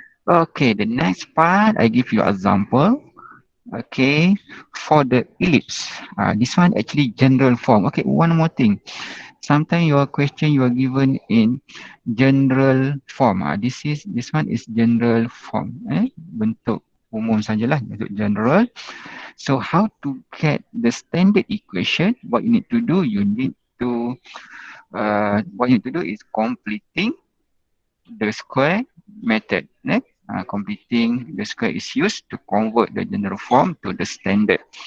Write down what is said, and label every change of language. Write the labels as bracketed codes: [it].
[en] Okay, the next part, I give you example. Okay, for the ellipse. This one actually general form. Okay, one more thing. Sometimes your question you are given in general form. This one is general form. [id] Bentuk umum sajalah, bentuk general. [en] So how to get the standard equation? What you need to do, what you need to do is completing the square method. Completing the square is used to convert the general form to the standard.